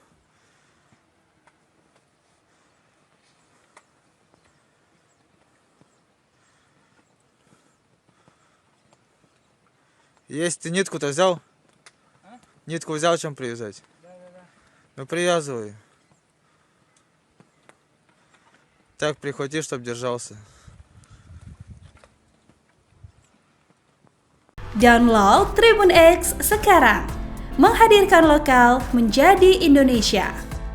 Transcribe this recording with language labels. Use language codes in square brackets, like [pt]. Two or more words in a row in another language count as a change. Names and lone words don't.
[ru] Есть, ты нитку-то взял? А? Нитку взял, чем привязать? Да. Ну привязывай. Так прихвати, чтоб держался. [id] Download Tribun X sekarang. Menghadirkan lokal menjadi Indonesia.